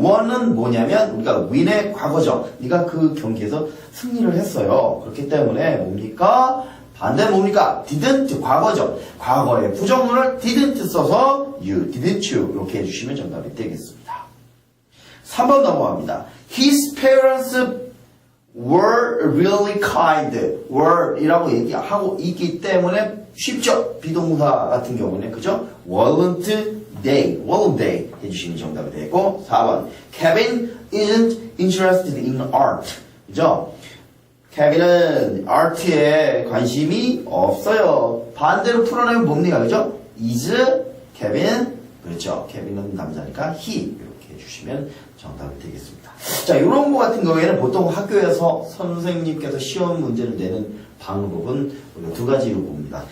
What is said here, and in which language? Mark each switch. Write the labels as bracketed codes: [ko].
[ko] won은 뭐냐면 우리가 win의 과거죠. 네가 그 경기에서 승리를 했어요. 그렇기 때문에 뭡니까? 반대 뭡니까? didn't 과거죠. 과거의 부정문을 didn't 써서 you, didn't you 이렇게 해주시면 정답이 되겠습니다. 3번 넘어갑니다. [en] His parents were really kind. [ko] were 이라고 얘기하고 있기 때문에 쉽죠? 비동사 같은 경우는 그죠? [en] weren't they [ko] 해주시면 정답이 되고 4번 [en] Kevin isn't interested in art. [ko] 그죠? 케빈은 아트에 관심이 없어요. 반대로 풀어내면 뭡니까? 그죠? is Kevin. 그렇죠. 케빈은 남자니까 he 이렇게 해주시면 정답이 되겠습니다. 자, 이런 거 같은 경우에는 보통 학교에서 선생님께서 시험 문제를 내는 방법은 우리가 두 가지로 봅니다.